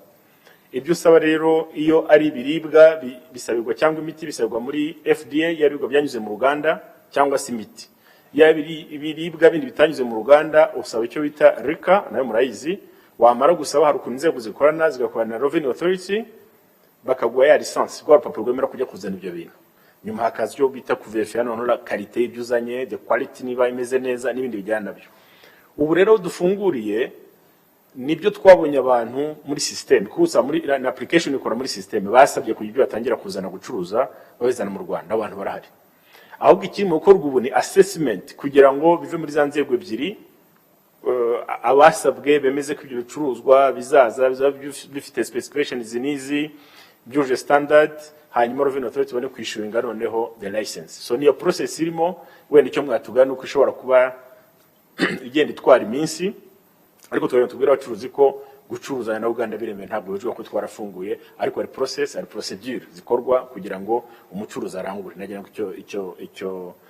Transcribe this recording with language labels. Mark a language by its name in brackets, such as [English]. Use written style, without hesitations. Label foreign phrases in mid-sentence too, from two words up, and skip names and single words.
[Kinyarwanda] Ibyo usaba rero iyo ari ibiribwa bisabirwa cyangwa imiti bisabirwa muri FDA, yaribwa byanyuze mu Ruganda, cyangwa se imiti. Ibiribwa bindi bitanyuze mu Ruganda usaba icyo bita RICA, nayo murayizi. Wamara gusaba hari ukuntu inzego zikorana, zigakorana na Revenue Authority, bakaguha ya license, rwa rupapuro rwemera kujya kuzana ibyo bintu. Nyuma hakaza icyo bita kuverifya noneho [French] la qualité [Kinyarwanda] y'ibyo uzanye, [English] the quality [Kinyarwanda] niba imeze neza n'ibindi bijyana nabyo. Ubu rero dufunguriye nibyo twabonye abantu muri system, kuza muri na application ikora muri system, basabye kugira ibyo batangira kuzana gucuruza babizana mu Rwanda, abantu barahari. Ahubwo ikiri mu gukorwa ubu ni assessment kugira ngo bive muri za nzego ebyiri, abasabwe bemeze ko ibyo bicuruzwa bizaza bifite specifications nizi byuje standard, hanyuma Revenue Authority bane kwishyuringa noneho [English] the license. [Kinyarwanda] So niyo process irimo, wenda icyo mwatugana uko ishobora kuba igenda itwara iminsi, ariko tubwira abacuruzi ko gucuruza na Uganda biremewe ntabwo bivuga ko twarafunguye ariko hari process hari procedure zikorwa kugira ngo umucuruzi arangure nagira ngo icyo